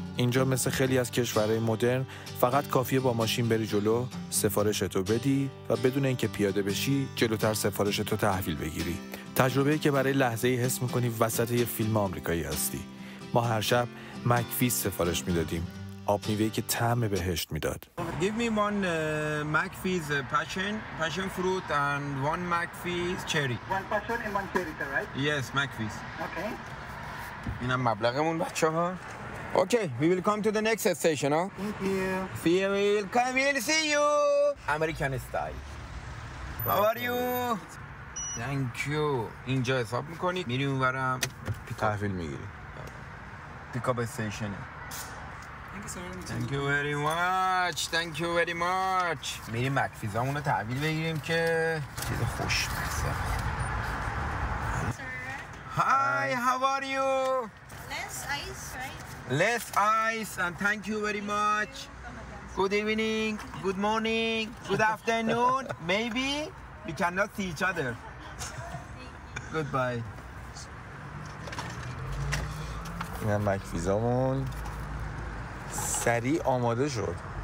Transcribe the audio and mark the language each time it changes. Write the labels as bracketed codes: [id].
[fa] اینجا مثل خیلی از کشورهای مدرن فقط کافیه با ماشین بری جلو، سفارشتو بدی و بدون اینکه پیاده بشی جلوتر سفارشتو تحویل بگیری. تجربه‌ای که برای لحظه‌ای حس می‌کنی وسط یه فیلم آمریکایی هستی. ما هر شب مکفیز سفارش میدادیم. آب میوه‌ای که طعم بهشت میداد. [en] Give me one McFizz passion fruit and one McFizz cherry. One passion and one cherry, right? Yes, McFizz. Okay. [fa] اینم مبلغمون بچه‌ها. [en] Okay, we will come to the next station, huh? Thank you. We'll see you. American style. How are you? Thank you. [fa] اینجا حساب می‌کنی؟ میری اونورم تحویل میگیری. [en] Pick up station. Thank you very much. Thank you very much. [fa] میریم مکفیزامون رو تحویل بگیریم که چیز خوشمزه. [en] Hi, how are you? Less ice, right? Less ice and thank you very much. Good evening, good morning, good afternoon. Maybe we cannot see each other. Goodbye. [fa] این مکفیزامون سریع آماده شد.